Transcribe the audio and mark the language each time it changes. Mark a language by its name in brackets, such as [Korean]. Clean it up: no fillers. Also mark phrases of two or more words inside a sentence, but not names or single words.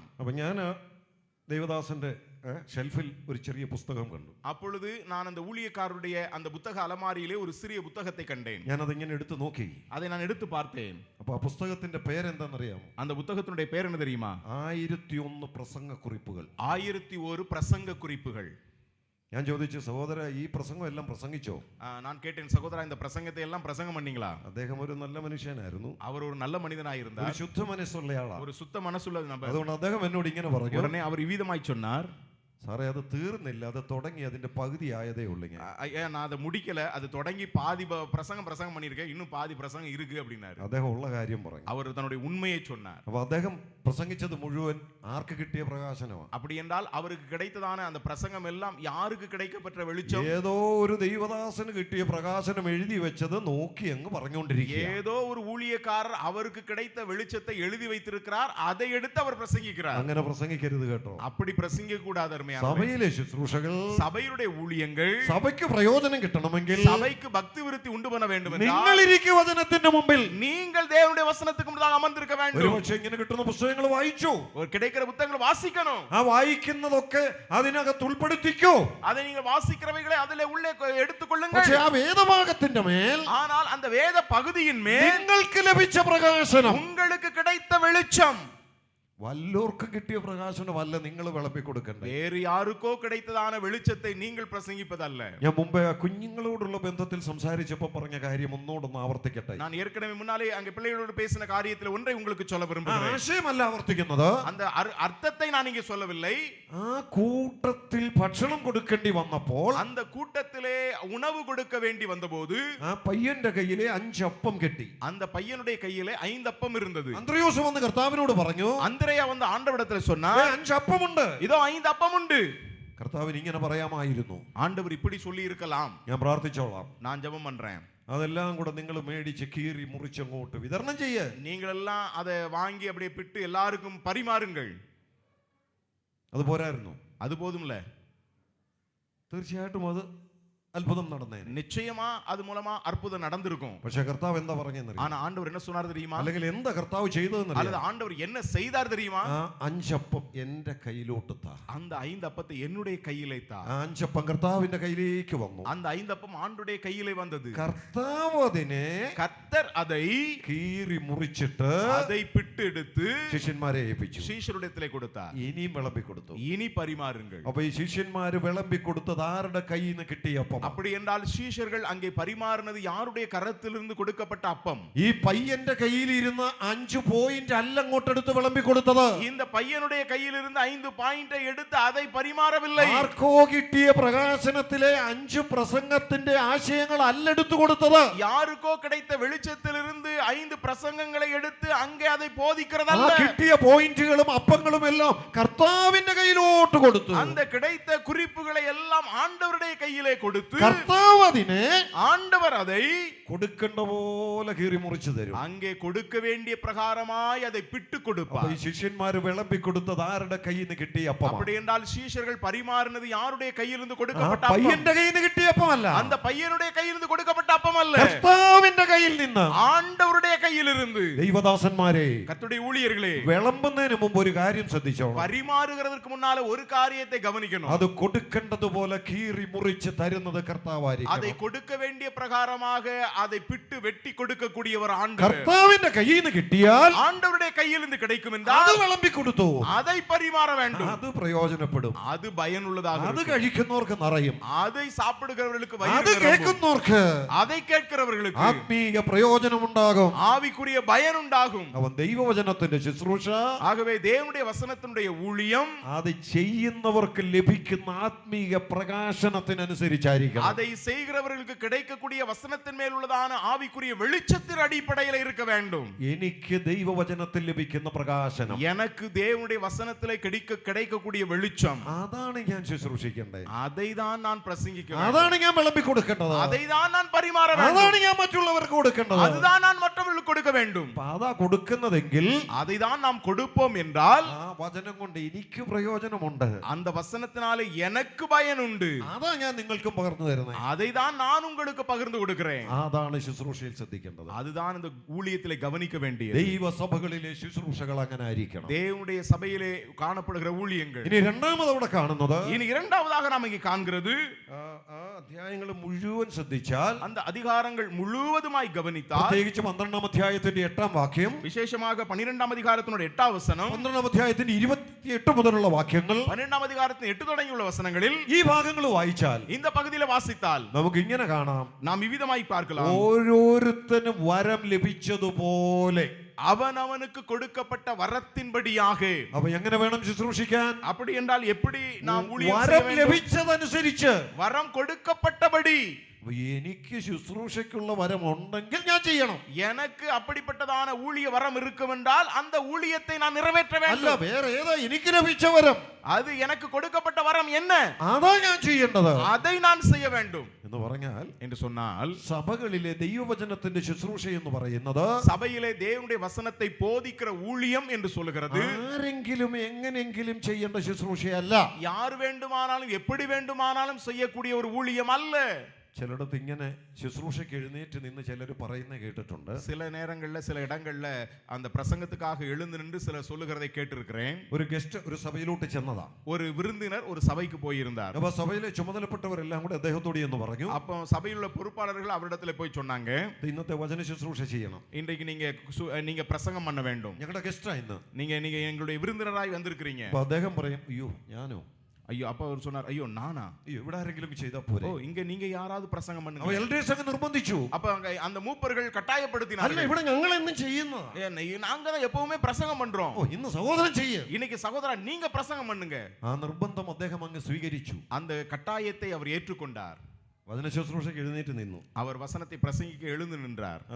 [Malayalam] അപ്പൊ ഞാൻ ദേവദാസന്റെ ഷെൽഫിൽ ഒരു ചെറിയ പുസ്തകം കണ്ടു. [Tamil] அப்பொழுது நான் அந்த ஊழியக்காரருடைய அந்த புத்தக அலமாரியிலே ஒரு சிறிய புத்தகத்தை கண்டேன். [Malayalam] ഞാനതിങ്ങനെ എടുത്തു നോക്കി. [Tamil] அதை நான் எடுத்து பார்த்தேன். [Malayalam] അപ്പൊ ആ പുസ്തകത്തിന്റെ പേരെന്താണെന്നറിയാമോ? [Tamil] அந்த புத்தகத்தினுடைய பேர் என்ன தெரியுமா? [Malayalam] 1001 പ്രസംഗ കുറിപ്പുകൾ. [Tamil] 1001 பிரசங்க குறிப்புகள். [Malayalam] ഞാൻ ചോദിച്ചു, സഹോദര, ഈ പ്രസംഗം എല്ലാം പ്രസംഗിച്ചോ? [Tamil] நான் கேட்டேன், சகோதரா, இந்த பிரசங்கத்தை எல்லாம் பிரசங்கம் பண்ணீங்களா? [Malayalam] അദ്ദേഹം ഒരു നല്ല മനുഷ്യനായിരുന്നു. [Tamil] அவர் ஒரு நல்ல மனிதனாயிருந்தார். [Malayalam] ഒരു ശുദ്ധ മനസ്സുള്ള ആളാണ്. [Tamil] ஒரு சுத்த மனசுள்ள நபர். [Malayalam] അതുകൊണ്ട് അദ്ദേഹം എന്നോട് ഇങ്ങനെ പറഞ്ഞു, [Tamil] உடனே அவர் இவ்விதமாய் சொன்னார், [Malayalam] സാറേ, അത് തീർന്നില്ല, അത് തുടങ്ങി അതിന്റെ പകുതി ആയതേ ഉള്ളൂ. [Tamil] ஐயா, நான் அதை முடிக்கல, அது தொடங்கி பாதி பிரசங்கம் பண்ணியிருக்கேன், இன்னும் பாதி பிரசங்கம் இருக்கு அப்படின்னாரு. [Malayalam] അദ്ദേഹം ഉള്ള കാര്യം പറഞ്ഞു. [Tamil] அவர் தன்னுடைய உண்மையை சொன்னார். [Malayalam] അപ്പൊ അദ്ദേഹം പ്രസംഗിച്ചത് മുഴുവൻ ആർക്ക് കിട്ടിയ പ്രകാശനമാണ്? [Tamil] அப்படி என்றால் அவருக்கு கிடைத்ததான அந்த பிரசங்கம் எல்லாம் யாருக்கு கிடைக்கப்பட்ட வெளிச்சம்? [Malayalam] ഏതോ ഒരു ദൈവദാസന് കിട്ടിയ പ്രകാശനം എഴുതി വെച്ചത് നോക്കി അങ്ങ് പറഞ്ഞുകൊണ്ടിരിക്കുക. [Tamil] ஏதோ ஒரு ஊழியக்காரர் அவருக்கு கிடைத்த வெளிச்சத்தை எழுதி வைத்திருக்கிறார், அதை எடுத்து அவர் பிரசங்கிக்கிறார். [Malayalam] അങ്ങനെ പ്രസംഗിക്കരുത് കേട്ടോ. [Tamil] அப்படி பிரசங்கிக்க கூடாது. [Malayalam] സഭയിലെ ശുശ്രൂഷകൾ, [Tamil] சபையுடைய ஊழியங்கள் [Malayalam] സഭയ്ക്ക് പ്രയോജനം കിട്ടണമെങ്കിൽ, [Tamil] சபைக்கு பக்தி விருத்தி உண்டு பண்ண வேண்டும் என்றால், [Malayalam] നിങ്ങൾ ഇരിക്കുക വചനത്തിന്റെ മുമ്പിൽ. [Tamil] நீங்கள் தேவனுடைய வசனத்துக்கு முன்பாக அமர்ந்திருக்க வேண்டும். [Malayalam] ഒരുപക്ഷെ ഇങ്ങനെ കിട്ടുന്ന പുസ്തകങ്ങൾ വായിച്ചു, [Tamil] ஒரு கிடைக்கிற புத்தகங்களை வாசிக்கணும். [Malayalam] ആ വായിക്കുന്നതൊക്കെ അതിനകത്ത് ഉൾപ്പെടുത്തിക്കോ. [Tamil] அதை நீங்கள் വാசிக்கிறவைகளை அதிலே உள்ளே எடுத்துக்கொள்ளுங்கள். [Malayalam] പക്ഷേ ആ വേദഭാഗത്തിന്റെ മേൽ, [Tamil] ஆனால் அந்த வேத பகுதியின் மேல் [Malayalam] നിങ്ങൾക്ക് ലഭിച്ച പ്രകാശനം, [Tamil] உங்களுக்கு கிடைத்த வெளிச்சம் [Malayalam] വല്ലോർക്ക് കിട്ടിയ പ്രകാശനമല്ല നിങ്ങൾ വിളമ്പി കൊടുക്കണ്ടേ. [Tamil] வேறு யாருக்கோ கிடைத்ததான வெளிச்சத்தை நீங்கள் பிரசங்கிப்பதல்ல. [Malayalam] ഞാൻ മുമ്പേ ആ കുഞ്ഞുങ്ങളോടുള്ള ബന്ധത്തിൽ സംസാരിച്ചപ്പോൾ പറഞ്ഞ കാര്യം ഒന്നുകൂടൊന്ന് ആവർത്തിക്കട്ടെ. [Tamil] நான் ஏற்கனவே முன்னாலே அங்கே பிள்ளைகளோடு பேசின காரியத்தில் ஒன்றை உங்களுக்கு சொல்ல விரும்புகிறேன். [Malayalam] ആശയമല്ല ആവർത്തിക്കുന്നത്, [Tamil] அந்த அர்த்தத்தை நான் இங்கே சொல்லவில்லை. [Malayalam] ആ കൂട്ടത്തിൽ ഭക്ഷണം കൊടുക്കേണ്ടി വന്നപ്പോൾ, [Tamil] அந்த கூட்டத்திலே உணவு கொடுக்க வேண்டி வந்தபோது [Malayalam] ആ പയ്യന്റെ കയ്യിലെ 5 അപ്പം കെട്ടി. [Tamil] அந்த பையனுடைய கையிலே 5 அப்பம் இருந்தது. [Malayalam] അന്ത്രയോസ് വന്ന് കർത്താവിനോട് പറഞ്ഞു, [Tamil] அந்திரேயா வந்து ஆண்டவரிடத்தில் சொன்னார், [Malayalam] 5 അപ്പമുണ്ട്. [Tamil] இதோ 5 அப்பம் உண்டு. [Malayalam] കർത്താവിന് ഇങ്ങനെ പറയാമായിരുന്നു. [Tamil] ஆண்டவர் இப்படி சொல்லி இருக்கலாம். [Malayalam] ഞാൻ പ്രാർത്ഥിച്ചോളാം, [Tamil] நான் ஜெபம் பண்றேன், [Malayalam] അതെല്ലാം കൂടെ നിങ്ങൾ മേടിച്ച് കീറി മുറിച്ചങ്ങോട്ട് വിതരണം ചെയ്യ്. [Tamil] நீங்கள் எல்லாம் அதை வாங்கி அப்படியே பிட்டு எல்லாருக்கும் பரிமாறுங்கள். [Malayalam] അത് പോരായിരുന്നു. [Tamil] அது போதும்ல? [Malayalam] തീർച്ചയായിട്ടും അത് അത്ഭുതം നടന്നേനെ. [Tamil] நிச்சயமா அது மூலமா அற்புதம் நடந்திருக்கும். [Malayalam] പക്ഷെ കർത്താവ് എന്താ പറഞ്ഞെന്നറിയാം? [Tamil] ஆனா ஆண்டவர் என்ன சொன்னார் தெரியுமா? [Malayalam] അല്ലെങ്കിൽ എന്താ കർത്താവ് ചെയ്തതെന്നറിയാം? [Tamil] அல்லது ஆண்டவர் என்ன செய்தார் தெரியுமா? [Malayalam] ആ അഞ്ചപ്പം എന്റെ കയ്യിലോട്ട് താ. [Tamil] அந்த 5 அப்பத்தை என்னுடைய கையிலே தா. [Malayalam] ആ അഞ്ചപ്പം കർത്താവിന്റെ കയ്യിലേക്ക് വന്നു. [Tamil] அந்த 5 அப்பம் ஆண்டுடைய கையிலே வந்தது. [Malayalam] കർത്താവ് അതിനെ [Tamil] கர்த்தர் அதை [Malayalam] കീറി മുറിച്ചിട്ട് [Tamil] அதை பிட்டு எடுத்து [Malayalam] ശിഷ്യന്മാരെ ഏൽപ്പിച്ചു. [Tamil] சீஷரிடத்திலே கொடுத்தார். [Malayalam] ഇനിയും വിളമ്പി കൊടുത്തു. [Tamil] இனி பரிமாறுங்கள். [Malayalam] അപ്പൊ ഈ ശിഷ്യന്മാര് വിളമ്പി കൊടുത്തത് ആരുടെ കയ്യിൽ നിന്ന് കിട്ടിയ അപ്പം? [Tamil] அப்படி என்றால் சீஷர்கள் அங்கே பரிமாறினது யாருடைய கரத்திலிருந்து கொடுக்கப்பட்ட அப்பம்? [Malayalam] ഈ പയ്യന്റെ കയ്യിൽ ഇരുന്ന് 5 പോയിന്റ് അല്ല അങ്ങോട്ടെടുത്ത് വിളമ്പി കൊടുത്തത്. [Tamil] இந்த பையனுடைய கையில் இருந்து 5 பாயிண்டை எடுத்து அதை பரிமாறவில்லை. [Malayalam] ആർക്കോ കിട്ടിയ പ്രകാശനത്തിലെ 5 പ്രസംഗത്തിന്റെ ആശയങ്ങൾ അല്ല എടുത്തു കൊടുത്തത്. [Tamil] யாருக்கோ கிடைத்த வெளிச்சத்திலிருந்து 5 பிரசங்கங்களை எடுத்து அங்கே அதை [Malayalam] ആ [Tamil] போதிக்கிறதல்ல. [Malayalam] കിട്ടിയ പോയിന്റുകളും അപ്പങ്ങളും എല്ലാം കർത്താവിന്റെ കയ്യിലോട്ട് കൊടുത്തു. [Tamil] அந்த கிடைத்த குறிப்புகளை எல்லாம் ஆண்டவருடைய கையிலே கொடுத்து [Malayalam] കർത്താവ് അതിനെ [Tamil] ஆண்டவர் அதை [Malayalam] കൊടുക്കേണ്ട പോലെ കീറി മുറിച്ചു തരും. [Tamil] அங்கே கொடுக்க வேண்டிய பிரகாரமாய் அதை பிட்டு [Malayalam] അപ്പൊ [Tamil] கொடுப்பார். [Malayalam] ഈ ശിഷ്യന്മാര് വിളമ്പി കൊടുത്തത് ആരുടെ കയ്യിൽ നിന്ന് കിട്ടിയ അപ്പം? [Tamil] அப்படி என்றால் சீஷர்கள் பரிமாறினது யாருடைய கையிலிருந்து [Malayalam] ആ [Tamil] கொடுக்கப்பட்ட அப்பம்? [Malayalam] പയ്യന്റെ കയ്യിൽ നിന്ന് കിട്ടിയ അപ്പമല്ല, [Tamil] அந்த பையனுடைய கையிலிருந்து கொடுக்கப்பட்ட அப்பம் அல்ல, [Malayalam] കർത്താവിന്റെ കയ്യിൽ നിന്ന്. [Tamil] ஆண்டவருடைய கையிலிருந்து. [Malayalam] ദൈവദാസന്മാരെ, [Tamil] கர்த்தருடைய ஊழியர்களே, [Malayalam] വിളമ്പുന്നതിന് മുമ്പ് ഒരു കാര്യം ശ്രദ്ധിച്ചോണം. [Tamil] பரிமாறுகிறதற்கு முன்னால ஒரு காரியத்தை கவனிக்கணும். [Malayalam] അത് കൊടുക്കേണ്ടതുപോലെ കീറി മുറിച്ച് തരുന്നത് [Tamil] அதை [Malayalam] കർത്താവായിരിക്കും. [Tamil] கொடுக்க வேண்டிய பிரகாரமாக அதை பிட்டு வெட்டி கொடுக்கக்கூடியவர் ஆண்டவர். [Malayalam] കർത്താവിന്റെ കയ്യിൽ നിന്ന് കിട്ടിയാൽ [Tamil] ஆண்டவருடைய கையிலிருந்து கிடைக்கும் [Malayalam] അത് [Tamil] என்றால் [Malayalam] വിളമ്പി കൊടുത്തു. [Tamil] அதை பரிமாற வேண்டும். [Malayalam] അത് പ്രയോജനപ്പെടും. [Tamil] அது பயனுள்ளதாக [Malayalam] അത് [Tamil] இருக்கும். [Malayalam] കഴിക്കുന്നവർക്ക് നിറയും. [Tamil] அதை சாப்பிடுகிறவர்களுக்கு [Malayalam] അത് [Tamil] வயிறு நிரம்பும். [Malayalam] കേൾക്കുന്നവർക്ക് [Tamil] அதை கேட்கிறவர்களுக்கு [Malayalam] ആത്മീയ പ്രയോജനമുണ്ടാകും. [Tamil] ஆவிக்குரிய பயன் உண்டாகும். [Malayalam] അവൻ ദൈവവചനത്തിന്റെ ശുശ്രൂഷ, [Tamil] ஆகவே தேவனுடைய வசனத்தினுடைய ஊழியம் [Malayalam] അത് ചെയ്യുന്നവർക്ക് ലഭിക്കുന്ന ആത്മീയ പ്രകാശനത്തിനനുസരിച്ചായിരിക്കണം. [Tamil] அதை செய்கிறவர்களுக்கு கிடைக்கக்கூடிய வசனத்தின் மேல் உள்ளதான ஆவிக்குரிய வெளிச்சத்தின் அடிப்படையில் இருக்க வேண்டும். [Malayalam] എനിക്ക് ദൈവവചനത്തിൽ ലഭിക്കുന്ന പ്രകാശനം, [Tamil] எனக்கு தேவனுடைய வசனத்திலே கிடைக்கக்கூடிய வெளிச்சம், [Malayalam] അതാണ് ഞാൻ ശുശ്രൂഷിക്കേണ്ടത്. [Tamil] அதை தான் நான் பிரசங்கிக்க வேண்டும். [Malayalam] അതാണ് ഞാൻ വിളമ്പി കൊടുക്കേണ്ടത്. [Tamil] அதை தான் நான் பரிமாற வேண்டும். [Malayalam] അതാണ് ഞാൻ മറ്റുള്ളവർക്ക് കൊടുക്കേണ്ടത്. [Tamil] அதுதான் நான் மற்றவர்களுக்கு கொடுக்க வேண்டும். [Malayalam] അപ്പൊ അതാ കൊടുക്കുന്നതെങ്കിൽ [Tamil] அதை தான் நாம் கொடுப்போம் என்றால் [Malayalam] ആ വചനം കൊണ്ട് എനിക്ക് പ്രയോജനമുണ്ട്. [Tamil] அந்த வசனத்தினாலே எனக்கு பயன் உண்டு. [Malayalam] അതാ ഞാൻ നിങ്ങൾക്കും പകർന്നു തരുന്നത്. [Tamil] அதை தான் நான் உங்களுக்கு பகிர்ந்து கொடுக்கிறேன். [Malayalam] അതാണ് ശുശ്രൂഷയിൽ ശ്രദ്ധിക്കേണ്ടത്. [Tamil] அதுதான் இந்த ஊழியத்திலே கவனிக்க வேண்டியது. [Malayalam] ദൈവസഭകളിലെ ശുശ്രൂഷകൾ അങ്ങനെ ആയിരിക്കണം. [Tamil] தேவனுடைய சபையிலே காணப்படுகிற ஊழியங்கள். [Malayalam] ഇനി രണ്ടാമത് അവിടെ കാണുന്നത്, [Tamil] இனி இரண்டாவதாக நாம் இங்கே காண்கிறது, [Malayalam] ആ അധ്യായങ്ങൾ മുഴുവൻ ശ്രദ്ധിച്ചാൽ, [Tamil] அந்த அதிகாரங்கள் முழுவதுமாய் கவனித்தால், [Malayalam] പ്രത്യേകിച്ച് 12-ാം അധ്യായത്തിന്റെ 8-ാം വാക്യം, [Tamil] விசேஷமாக 12ஆம் அதிகாரத்தினுடைய 8ஆம் வசனம், [Malayalam] 12-ാം അധ്യായത്തിന്റെ 28 മുതലുള്ള വാക്യങ്ങൾ, [Tamil] 12ஆம் அதிகாரத்தின் 8 தொடங்கியுள்ள வசனங்களில் [Malayalam] ഈ ഭാഗങ്ങൾ വായിച്ചാൽ [Tamil] இந்த பகுதியில வாசித்தால் [Malayalam] നമുക്ക് ഇങ്ങനെ കാണാം. [Tamil] நாம் இவ்விதமாய் பார்க்கலாம். [Malayalam] ഓരോരുത്തനും വരം ലഭിച്ചതുപോലെ, [Tamil] அவனவனுக்கு கொடுக்கப்பட்ட வரத்தின்படியாக. [Malayalam] അപ്പൊ എങ്ങനെ വേണം ശുശ്രൂഷിക്കാൻ? [Tamil] அப்படி என்றால் எப்படி நாம் ஊழியம் செய்ய [Malayalam] വരം [Tamil] வேண்டும்? [Malayalam] ലഭിച്ചതനുസരിച്ച്. [Tamil] வரம் கொடுக்கப்பட்டபடி. [Malayalam] അപ്പൊ എനിക്ക് ശുശ്രൂഷയ്ക്കുള്ള വരം ഉണ്ടെങ്കിൽ ഞാൻ ചെയ്യണം. [Tamil] எனக்கு அப்படிப்பட்டதான ஊழிய வரம் இருக்கும் என்றால் அந்த ஊழியத்தை நான் நிறைவேற்ற [Malayalam] അല്ല, [Tamil] வேண்டும். [Malayalam] വേറെ ഏതാ എനിക്ക് ലഭിച്ച വരം? [Tamil] அது எனக்கு கொடுக்கப்பட்ட வரம் என்ன? [Malayalam] അതാ ഞാൻ ചെയ്യേണ്ടത് [Tamil] அதை நான் செய்ய வேண்டும் [Malayalam] എന്ന് പറഞ്ഞാൽ, [Tamil] என்று சொன்னால், [Malayalam] സഭകളിലെ ദൈവവചനത്തിന്റെ ശുശ്രൂഷ എന്ന് പറയുന്നത് [Tamil] சபையிலே தேவனுடைய வசனத்தை போதிக்கிற ஊழியம் என்று சொல்லுகிறது [Malayalam] ആരെങ്കിലും എങ്ങനെയെങ്കിലും ചെയ്യേണ്ട ശുശ്രൂഷയല്ല. [Tamil] யார் வேண்டுமானாலும் எப்படி வேண்டுமானாலும் செய்யக்கூடிய ஒரு ஊழியம் அல்ல. [Malayalam] ചിലടത്ത് ഇങ്ങനെ ശുശ്രൂഷയ്ക്ക് എഴുന്നേറ്റ് നിന്ന് ചിലർ പറയുന്നത് കേട്ടിട്ടുണ്ട്. [Tamil] சில நேரங்கள்ல சில இடங்கள்ல அந்த பிரசங்கத்துக்காக எழுந்து நின்று சில சொல்லுகிறதை கேட்டிருக்கிறேன். [Malayalam] ഒരു ഗസ്റ്റ് ഒരു സഭയിലോട്ട് ചെന്നതാ. [Tamil] ஒரு விருந்தினர் ஒரு சபைக்கு போயிருந்தார். [Malayalam] അപ്പൊ സഭയിലെ ചുമതലപ്പെട്ടവരെല്ലാം കൂടെ അദ്ദേഹത്തോട് എന്ന് പറഞ്ഞു, [Tamil] அப்போ சபையில் உள்ள பொறுப்பாளர்கள் அவரிடத்துல போய் சொன்னாங்க, [Malayalam] ഇന്നത്തെ വചന ശുശ്രൂഷ ചെയ്യണം. [Tamil] இன்றைக்கு நீங்க பிரசங்கம் பண்ண வேண்டும். [Malayalam] ഞങ്ങളുടെ ഗസ്റ്റാ ഇന്ന്. [Tamil] நீங்க எங்களுடைய விருந்தினராய் வந்திருக்கிறீங்க. [Malayalam] അപ്പൊ അദ്ദേഹം പറയും, അയ്യോ ഞാനോ? [Tamil] ஐயோ, அப்ப அவர் சொன்னார், ஐயோ நானா? [Malayalam] അയ്യോ ഇവിടെ ആരെങ്കിലും ചെയ്താ പോരെ? [Tamil] ஓ, இங்க நீங்க யாராவது பிரசங்கம் [Malayalam] അപ്പൊ [Tamil] பண்ணுங்க. [Malayalam] എൽഡേഴ്സ് അങ്ങ് നിർബന്ധിച്ചു. [Tamil] அப்ப அந்த മൂപ്പர்கள் [Malayalam] അല്ല, [Tamil] கட்டாயப்படுத்தினார்கள். [Malayalam] ഇവിടെ ഞങ്ങൾ എന്നും ചെയ്യുന്ന. [Tamil] நாங்க தான் எப்பவுமே பிரசங்கம் பண்றோம். [Malayalam] ഓ ഇന്ന് സഹോദരൻ ചെയ്യ്. [Tamil] இன்னைக்கு சகோதரா நீங்க பிரசங்கம் பண்ணுங்க. [Malayalam] ആ നിർബന്ധം അദ്ദേഹം അങ്ങ് സ്വീകരിച്ചു. [Tamil] அந்த கட்டாயத்தை அவர் ஏற்றுக்கொண்டார். [Malayalam] വചന ശുശ്രൂഷയ്ക്ക് എഴുന്നേറ്റ് നിന്നു. [Tamil] அவர் வசனத்தை பிரசங்கிக்க எழுந்து நின்றார்.